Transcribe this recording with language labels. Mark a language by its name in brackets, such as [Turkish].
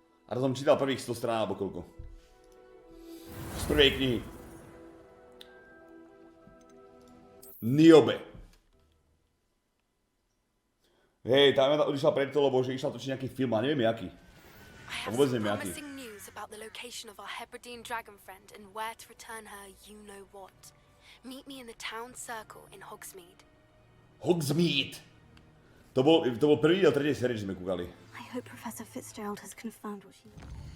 [Slovak] A to som čítal prvých 100 strán alebo koľko. Z prvej knihy. Niobe. Hej, tá Amanda odišla preto, lebo že išla točiť nejaký film a neviem jaký. A vôbec neviem jaký. [English] About the location of our Hebridean dragon friend and where to return her you know what. Meet me in the town circle in Hogsmeade. Hogsmeade! [Slovak] To bol prvý diel tretej série, že sme kúkali. [English] I hope Professor Fitzgerald has confirmed what she knows.